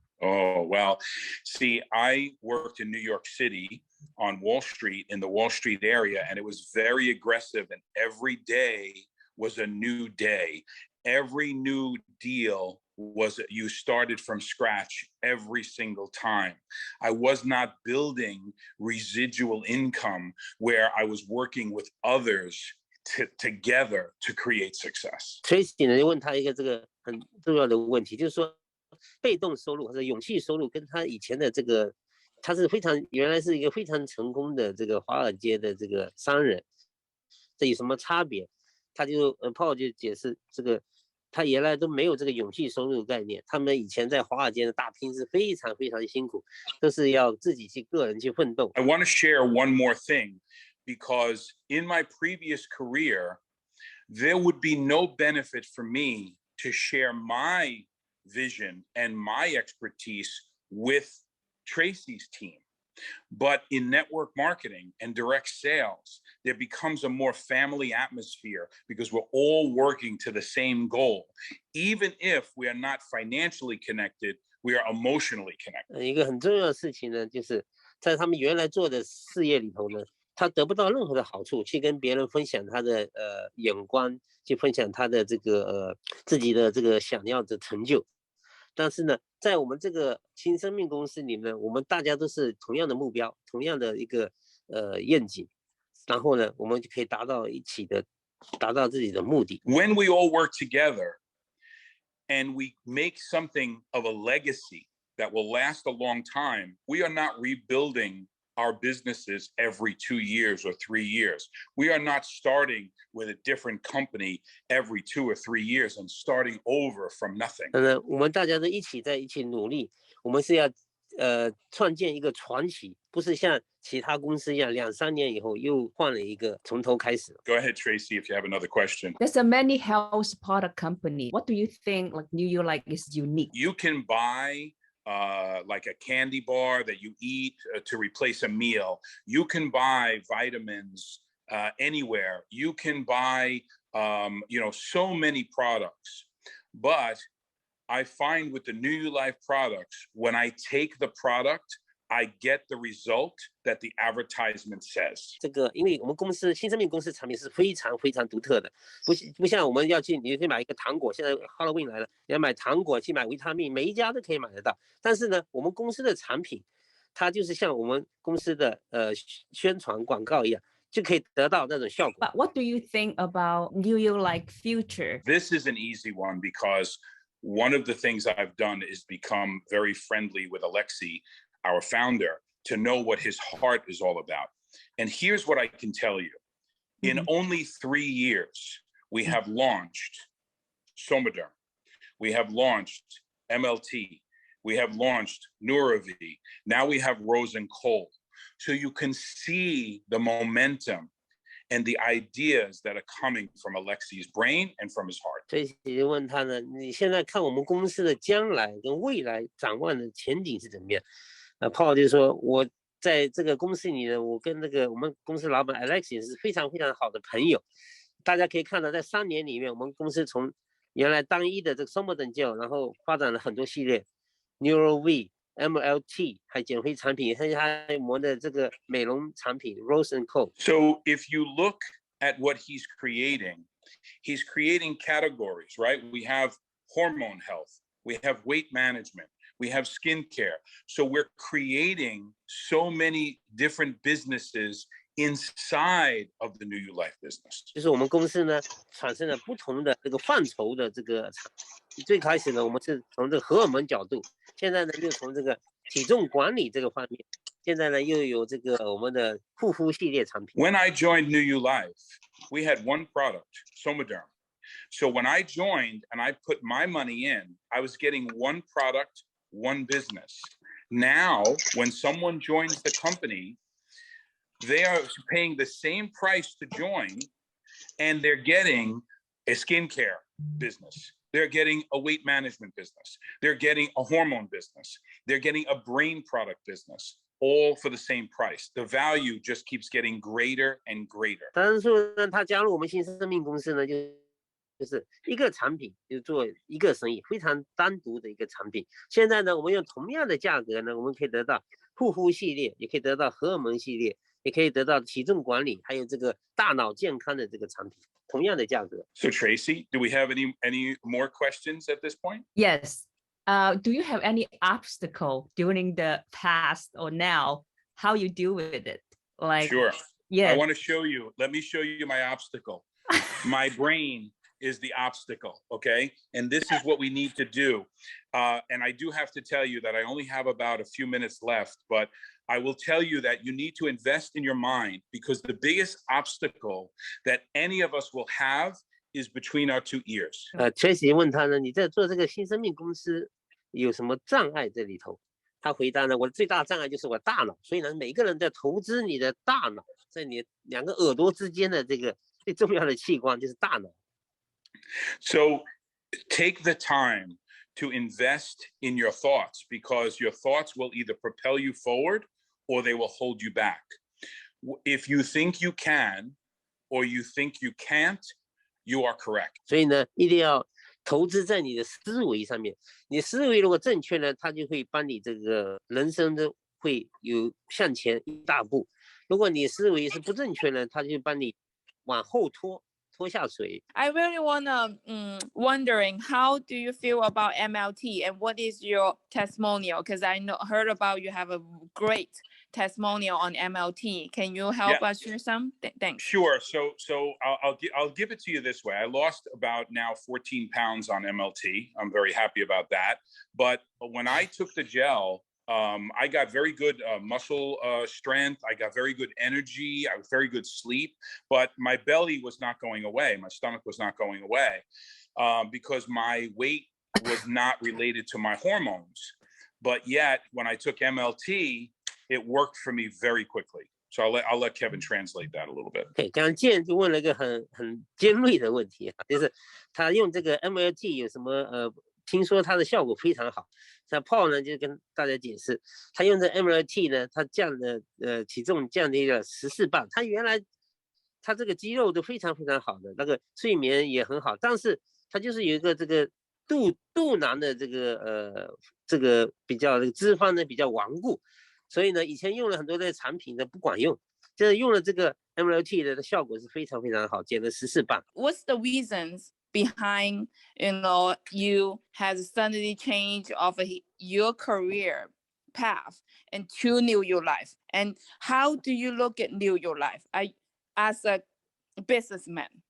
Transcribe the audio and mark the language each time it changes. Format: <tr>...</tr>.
<en>Oh, well, see, I worked in New York City on Wall Street, in the Wall Street area, and it was very aggressive, and every day was a new day. Every new deal was you started from scratch every single time. I was not building residual income where I was working with others together to create success.</en> <zh>Tracy 呢就问他一个这个很重要的问题，就是说被动收入或者勇气收入跟他以前的这个，他是原来是一个非常成功的这个华尔街的这个商人，这有什么差别？他就Paul就解释这个。他原来都没有这个勇气收入概念，他们以前在华尔街的打拼是非常非常辛苦，都是要自己去个人去奋斗。</zh> <en>I want to share one more thing, because in my previous career, there would be no benefit for me to share my vision and my expertise with Tracy's team. But in network marketing and direct sales, there becomes a more family atmosphere because we're all working to the same goal. Even if we are not financially connected, we are emotionally connected.</en> <zh>一个很重要的事情呢，就是在他们原来做的事业里头呢，他得不到任何的好处，去跟别人分享他的眼光，去分享他的这个自己的这个想要的成就。但是呢，在我们这个新生命公司里面，我们大家都是同样的目标，同样的一个愿景，然后呢，我们就可以达到自己的目的。</zh> <en>When we all work together and we make something of a legacy that will last a long time, we are not rebuilding our businesses every 2 years or 3 years. We are not starting with a different company every 2 or 3 years and starting over from nothing.</en> <zh>我们大家都一起努力，我们是要创建一个传奇，不是像其他公司一样2、3年以后又换了一个从头开始。</zh> <en>Go ahead, Tracy, if you have another question. There's a many health product company. What do you think like Newulife is unique? You can buy like a candy bar that you eat to replace a meal. You can buy vitamins anywhere. You can buy, so many products. But I find with the Newulife products, when I take the product, I get the result that the advertisement says.</en> <zh>这个，因为我们公司新生命公司产品是非常非常独特的，不像我们你去买一个糖果，现在 Halloween 来了，你要买糖果去买维他命，每一家都可以买得到。但是呢，我们公司的产品，它就是像我们公司的宣传广告一样，就可以得到那种效果。</zh> <en>But what do you think about Newulife future? This is an easy one because one of the things I've done is become very friendly with Alexei, our founder, to know what his heart is all about. And here's what I can tell you. In only 3 years, we have launched Somaderm. We have launched MLT. We have launched Nuravi. Now we have Rose and Cole. So you can see the momentum and the ideas that are coming from Alexei's brain and from his heart.</en> <zh>所以问他呢，你现在看我们公司的将来跟未来展望的前景是怎么样？Paul 就说，我在这个公司里呢，我跟我们公司老板 Alex 也是非常非常好的朋友。大家可以看到，在3年里面，我们公司从原来单一的这个 Somaderm gel， 然后发展了很多系列 ，Newulife、MLT， 还减肥产品，还有我们的这个美容产品 Rose and Cole。</zh> <en>So if you look at what he's creating categories, right? We have hormone health, we have weight management, we have skincare. So we're creating so many different businesses inside of the Newulife business.</en> <zh>就是我们公司呢，产生了不同的这个范畴的这个产品。最开始呢，我们是从这个荷尔蒙角度，现在呢又从这个体重管理这个方面，现在呢又有这个我们的护肤系列产品。</zh> <en>When I joined Newulife, we had one product, Somaderm. So when I joined and I put my money in, I was getting one product, one business. Now, when someone joins the company, they are paying the same price to join, and they're getting a skincare business. They're getting a weight management business. They're getting a hormone business. They're getting a brain product business, all for the same price. The value just keeps getting greater and greater.</en> <zh>当然说呢，他加入我们新生命公司呢，就就是一个产品就做一个生意，非常单独的一个产品。现在呢，我们用同样的价格呢，我们可以得到护肤系列，也可以得到荷尔蒙系列，也可以得到体重管理，还有这个大脑健康的这个产品，同样的价格。</zh> <en>So Tracy, do we have any more questions at this point? Yes. Do you have any obstacle during the past or now? How you deal with it? Like, Sure. yeah. I want to show you. Let me show you my obstacle. My brain is the obstacle, okay? And this is what we need to do. And I do have to tell you that I only have about a few minutes left, but I will tell you that you need to invest in your mind, because the biggest obstacle that any of us will have is between our two ears.</en> <zh>Tracy 问他呢，你在做这个新生命公司有什么障碍在里头？他回答呢，我的最大障碍就是我大脑。所以呢，每个人在投资你的大脑，在你两个耳朵之间的这个最重要的器官就是大脑。</zh> <en>So take the time to invest in your thoughts, because your thoughts will either propel you forward or they will hold you back. If you think you can or you think you can't, you are correct.</en> <zh>所以呢，一定要投资在你的思维上面。你思维如果正确呢，它就会帮你这个人生的会有向前一大步。如果你思维是不正确呢，它就帮你往后拖下水。</zh> <en>I really wanna wondering, how do you feel about MLT and what is your testimonial? Because I heard about you have a great testimonial on MLT. Can you help us share some? Thanks. Sure. So I'll give it to you this way. I lost about now 14 pounds on MLT. I'm very happy about that. But when I took the gel, I got very good muscle strength. I got very good energy. I was very good sleep, but my belly was not going away. My stomach was not going away because my weight was not related to my hormones. But yet, when I took MLT, it worked for me very quickly. So I'll let Kevin translate that a little bit.</en> <zh>Okay, 刚刚健就问了一个很尖锐的问题啊，就是他用这个 MLT 有什么听说它的效果非常好。那 Paul 呢就跟大家解释，他用这 MLT 呢，他降的体重降低了14磅。他原来他这个肌肉都非常非常好的，那个睡眠也很好，但是他就是有一个这个肚囊的这个比较脂肪呢比较顽固，所以呢以前用了很多的产品呢不管用，就是用了这个 MLT 的效果是非常非常好，减了14磅。</zh> <en>What's the reasons behind, you had suddenly change of your career path into Newulife, and how do you look at Newulife as a businessman?</en>